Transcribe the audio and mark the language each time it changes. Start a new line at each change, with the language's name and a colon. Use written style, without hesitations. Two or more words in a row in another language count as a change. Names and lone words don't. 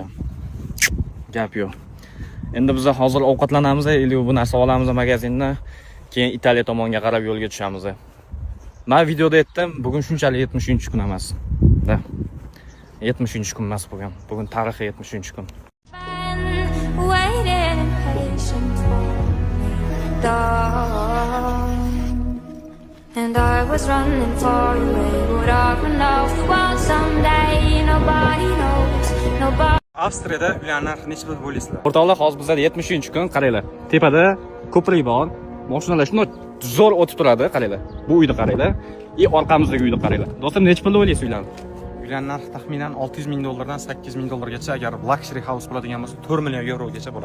Uzbek: Gap yo'q. Endi biz hozir ovqatlanamiz, illi bu narsa olamiz magazindan, keyin Italiya tomonga qarab yo'lga tushamiz. Men videoda aytdim, bugun shunchalik 70-kun emas. 70-kun emas bugun. Bugun tarixiy 70-kun.
English: And I was running far away, would I run off? Well, someday nobody knows, nobody.
Uzbek: Avstriyada uylar narxi necha pul bo'laysizlar? O'rtoqlar, hozir bizda 70-kun, qaranglar. Tepada ko'prik bor. Mashinalar shunday zo'r o'tib turadi, qaranglar. Bu uyni qaranglar. Orqamizdagi uyni qaranglar. Do'stim, necha pul o'ylaysiz uylarni? Uylar narxi taxminan 600 ming dollardan 800 ming dollargacha, agar
English: luxury house
Uzbek: bo'ladigan bo'lsa 4 million yevrogacha bo'ladi.